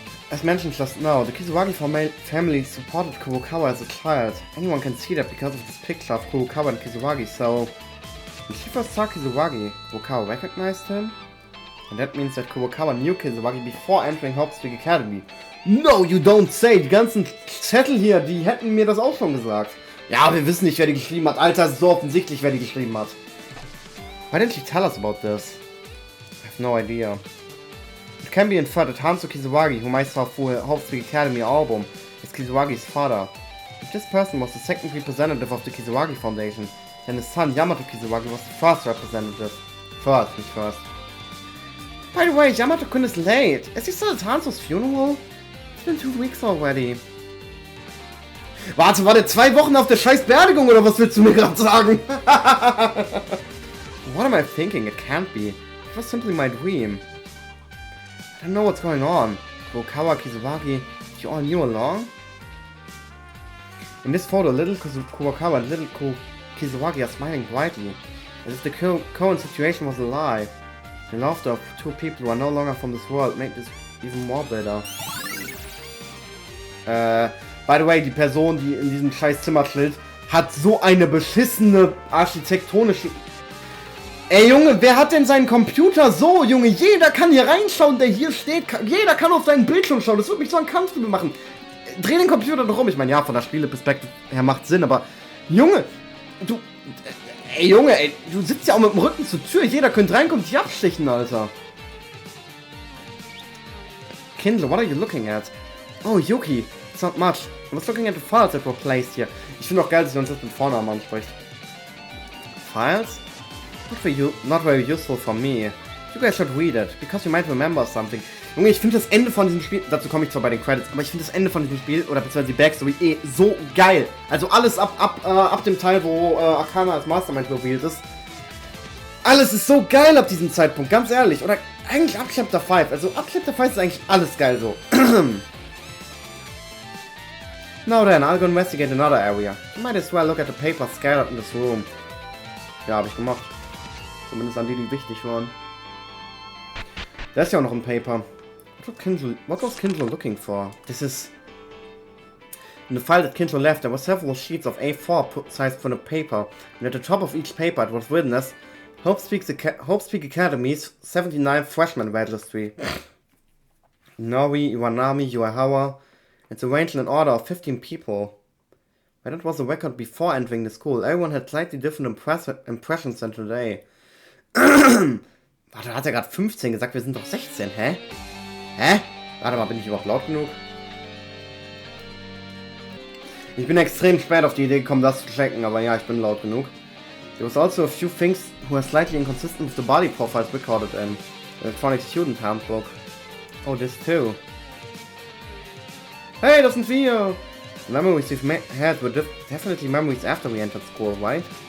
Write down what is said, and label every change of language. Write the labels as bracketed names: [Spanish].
[English] As mentioned just now, the Kizawagi family supported Kurokawa as a child. Anyone can see that because of this picture of Kurokawa and Kizawagi, so... When she first saw Kizawagi, Kurokawa recognized him? And that means that Kurokawa knew Kizawagi before entering Haupt's Academy. No, you don't say! [German] Die ganzen Zettel hier, die hätten mir das auch schon gesagt. Ja, wir wissen nicht, wer die geschrieben hat. Alter, es ist so offensichtlich, wer die geschrieben hat. [English] Why didn't she tell us about this? I have no idea. It can be inferred that Hanzo Kizawagi, whom I saw through Haupt's Academy album, is Kizawagi's father. If this person was the second representative of the Kizawagi Foundation, then his son Yamato Kizawagi was the first representative. First, [German] nicht [English] first. By the way, Yamato-kun is late. Is he still at Hanzo's funeral? It's been 2 weeks already. [German] Warte, war der 2 Wochen auf der scheiß Beerdigung oder was willst du mir gerade sagen? [English] What am I thinking? It can't be. It was simply my dream. I don't know what's going on. Kurokawa, Kizawagi, you all knew along? In this photo, little Kurokawa and little Kizawagi are smiling brightly, as if the current situation was a lie. The laughter of 2 people who are no longer from this world made this even more bitter. By the way, [German] die Person, die in diesem scheiß Zimmer chillt, hat so eine beschissene architektonische... Ey Junge, wer hat denn seinen Computer so, Junge? Jeder kann hier reinschauen, der hier steht. Jeder kann auf seinen Bildschirm schauen. Das wird mich so uncomfortable machen. Dreh den Computer doch um. Ich meine, ja, von der Spieleperspektive her macht Sinn, aber... Junge, du... Ey Junge, ey, du sitzt ja auch mit dem Rücken zur Tür. Jeder könnte reinkommen und dich abstechen, Alter. [English] Kindle, what are you looking at? Oh, Yuki. It's not much. I was looking at the files that were placed here. [German] Ich finde auch geil, dass sie uns das mit Vornamen anspricht. [English] Files? Not very useful for me. You guys should read it, because you might remember something. [German] Junge, ich finde das Ende von diesem Spiel, dazu komme ich zwar bei den Credits, aber ich finde das Ende von diesem Spiel, oder beziehungsweise die Backstory, so geil. Also alles ab dem Teil, wo Akana als Mastermind revealed ist. Alles ist so geil ab diesem Zeitpunkt, ganz ehrlich. Oder eigentlich ab Chapter 5. Also ab Chapter 5 ist eigentlich alles geil so. [English] Now then, I'll go investigate another area. You might as well look at the papers scattered in this room. [German] Ja, habe ich gemacht. Zumindest an die, die wichtig waren. Da ist ja auch noch ein Paper. [English] What was Kindle looking for? This is... In the file that Kindle left, there were several sheets of A4 sized for the paper, and at the top of each paper it was written as Hope Speak Academy's 79th freshman registry. Nori, Iwanami, Yuahawa. It's arranged in an order of 15 people. But that was a record before entering the school. Everyone had slightly different impressions than today. [German] Warte, hat er gerade 15 gesagt? Wir sind doch 16, hä? Hä? Warte mal, bin ich überhaupt laut genug? Ich bin extrem spät auf die Idee gekommen, das zu checken, aber ja, ich bin laut genug. [English] There was also a few things who are slightly inconsistent with the body profiles recorded in the Electronic Student Handbook. Oh, this too. [German] Hey, das sind wir! [English] The memories we've had were definitely memories after we entered school, right?